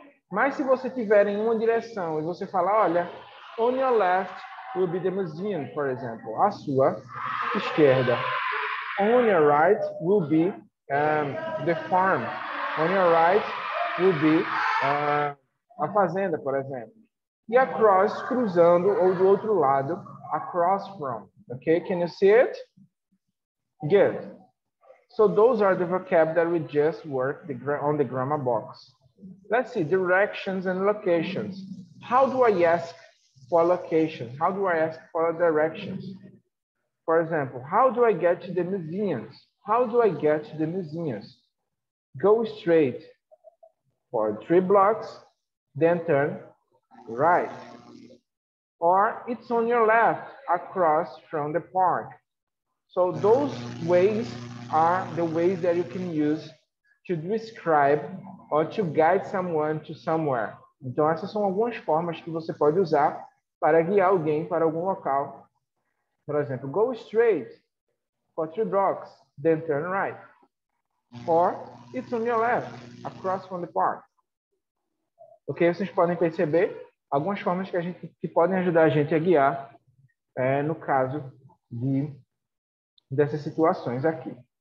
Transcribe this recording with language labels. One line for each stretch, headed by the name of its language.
Portuguese: Mas se você estiver em uma direção e você falar, olha,
English: on your left will be the museum, for example,
Portuguese: a sua esquerda.
English: On your right will be the farm. On your right will be
Portuguese: a fazenda, por exemplo. E across, cruzando, ou do outro lado, across from.
English: Okay, can you see it? Good. So those are the vocab that we just worked on the grammar box. Let's see, directions and locations. How do I ask for locations? How do I ask for directions? For example, how do I get to the museums? How do I get to the museums? Go straight for 3 blocks, then turn right. Or it's on your left, across from the park. So those ways are the ways that you can use to describe or to guide someone to somewhere.
Portuguese: Então, essas são algumas formas que você pode usar para guiar alguém para algum local. Por exemplo,
English: go straight for 3 blocks, then turn right. Or it's on your left, across from the park. Ok?
Portuguese: Vocês podem perceber algumas formas que podem ajudar a gente a guiar no caso dessas situações aqui.